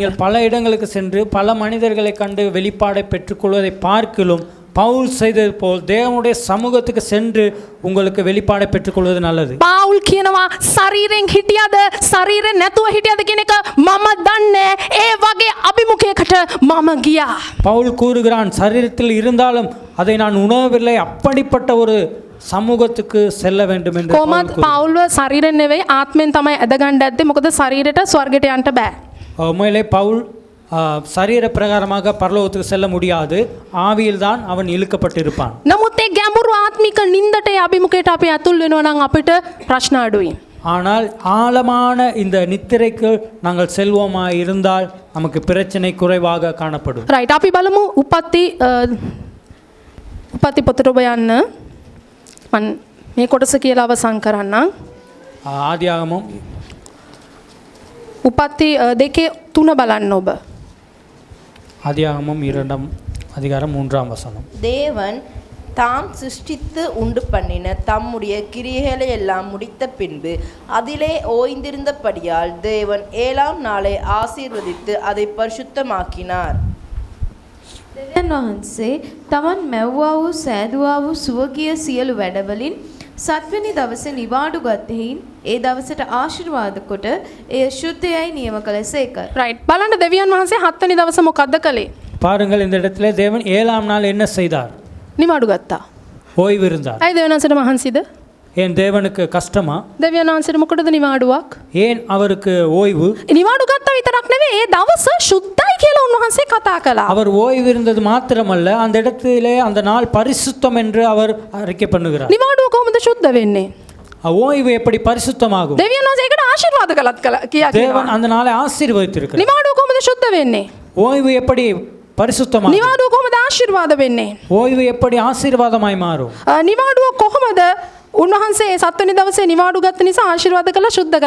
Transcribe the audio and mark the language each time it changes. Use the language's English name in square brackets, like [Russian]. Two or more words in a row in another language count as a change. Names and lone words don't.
[Tamil] நீங்கள் பல இடங்களுக்கு சென்று பல மனிதர்களை கண்டு வெளிப்பாடை பெற்றுக்கொள்வதை பார்க்கிலும் பவுல் செய்தது போல் தேவனுடைய சமூகத்துக்கு சென்று உங்களுக்கு வெளிப்பாடை பெற்றுக்கொள்வது நல்லது. [Sinhala] පවුල් කියනවා ශරීරයෙන් හිටියද ශරීරයෙන් නැතුව හිටියද කියන එක මම දන්නේ. ඒ වගේ අභිමුඛයකට මම ගියා. [Tamil] பவுல் கூறுகிறான் சரீரத்தில் இருந்தாலும் அதை நான் உணரவில்லை, அப்படிப்பட்ட ஒரு சமூகத்துக்கு செல்ல வேண்டும் என்று பவுல் [Sinhala] කොහොමද [Tamil] கூறுகிறார். [Sinhala] පවුල්ව ශරීරයෙන් නෙවෙයි ආත්මෙන් තමයි ඇදගන්න ඇද්දේ. මොකද ශරීරයට ස්වර්ගයට යන්න බෑ. [Tamil] உண்மையிலே பவுல் சரீர பிரகாரமாக பரலோகத்துக்கு செல்ல முடியாது, ஆவியில் தான் அவன் இழுக்கப்பட்டிருப்பான். [Sinhala] නමුත් ඒ ගැඹුරු ආත්මික නින්දට ඒ අභිමුඛයට අපි ඇතුල් වෙනවා නම් අපිට ප්‍රශ්න අඩුයි. [Tamil] ஆனால் ஆழமான இந்த நித்திரைக்கு நாங்கள் செல்வோமா இருந்தால் நமக்கு பிரச்சனை குறைவாக காணப்படும். [Sinhala] රයිට් අපි බලමු උපත්ති පොතට ඔබ යන්න. මම මේ කොටස කියලා අවසන් කරන්නම්. [Tamil] ஆதியாகமம் [Sinhala] උපත්ති 2:3 බලන්න ඔබ. [Tamil] ஆதியாகமம் 2ஆம் அதிகாரம் 3ஆம் வசனம். தேவன் தாம் சிருஷ்டித்து உண்டு பண்ணின தம்முடைய கிரியைகளை எல்லாம் முடித்த பின்பு அதிலே ஓய்ந்திருந்தபடியால் தேவன் 7ஆம் நாளை ஆசீர்வதித்து அதை பரிசுத்தமாக்கினார். [Sinhala] දෙවියන් වහන්සේ තමන් මැව්වා වූ සෑදුවා වූ සුවගිය සියලු වැඩවලින් සත්වෙනි දවසේ නිවාඩු ගත්තෙහින් ඒ දවසට ආශිර්වාද කොට එය ශුද්ධයයි නියම කළසේක. රයිට් බලන්න දෙවියන් වහන්සේ 7 වෙනි දවස මොකද්ද කළේ? [Tamil] பாருங்கள், இந்த இடத்துல தேவன் 7ஆம் நாள் என்ன செய்தார்? [Sinhala] නිවාඩු ගත්තා. [Tamil] ஓய்வு இருந்தார். [Sinhala] ඇයි දෙවියන් වහන්සේට මහන්සිද? [Tamil] ஏன் தேவனுக்கு கஷ்டமா? [Sinhala] දෙවියන් වහන්සේට මොකටද නිවාඩුවක්? [Tamil] ஏன் அவருக்கு ஓய்வு? [Sinhala] නිවාඩු ගත්තා විතරක් නෙවෙයි ඒ දවස සුද්ධයි කියලා උන්වහන්සේ කතා කළා. [Tamil] அவர் ஓய்வு இருந்தது மாத்திரமல்ல, அந்த இடத்திலே அந்த நாள் பரிசுத்தம் என்று அவர் அறிக்கை பண்ணுகிறார். [Sinhala] නිවාඩුව කොහොමද සුද්ධ වෙන්නේ? [Tamil] ஓய்வு எப்படி பரிசுத்தமாகும்? [Sinhala] දෙවියන් වහන්සේ ඒකට ආශිර්වාද කළත් කියා [Tamil] தேவன் [Sinhala] කියනවා. [Tamil] அந்த நாளை ஆசீர்வதித்திருக்கிறார். [Sinhala] නිවාඩුව කොහොමද සුද්ධ වෙන්නේ? [Tamil] ஓய்வு எப்படி பரிசுத்தமாகும்? [Sinhala] නිවාඩුව කොහොමද ආශිර්වාද වෙන්නේ? [Tamil] ஓய்வு எப்படி ஆசீர்வாதமாய் மாறும்? [Sinhala] නිවාඩුව කොහොමද උන්වහන්සේ 7 වෙනි දවසේ නිවාඩු ගත්ත නිසා ආශිර්වාද කළා සුද්ධ කළා.